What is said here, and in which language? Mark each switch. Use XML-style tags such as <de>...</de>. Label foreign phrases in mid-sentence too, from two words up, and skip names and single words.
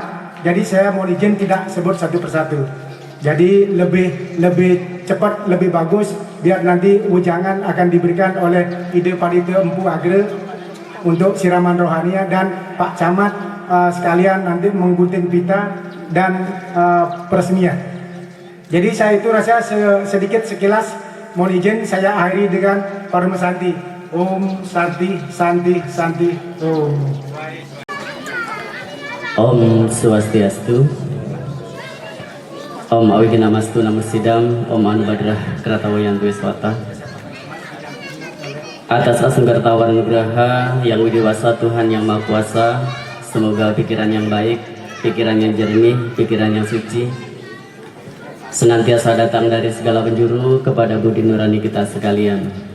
<id>Jadi saya mohon izin tidak sebut satu persatu. Jadi lebih cepat, lebih bagus, biar nanti ujangan akan diberikan oleh Ide Padita Empu Agre untuk siraman rohania, dan Pak Camat sekalian nanti menggunting pita dan peresmian. Jadi saya itu rasa sedikit sekilas, mohon izin saya akhiri dengan Parma Santi.</id> <sa>Om Santi, Santi, Santi, Om. Om Swastiastu. Om Awiginamastu Namasidam. Om Anubadrah Kratawayantu Swata.</sa> <id>Atas</id> <ban>asungkarta wanugraha</ban> <id>yang widewasa Tuhan yang Maha Kuasa, semoga pikiran yang baik, pikiran yang jernih, pikiran yang suci senantiasa datang dari segala penjuru kepada budi nurani kita sekalian.</id>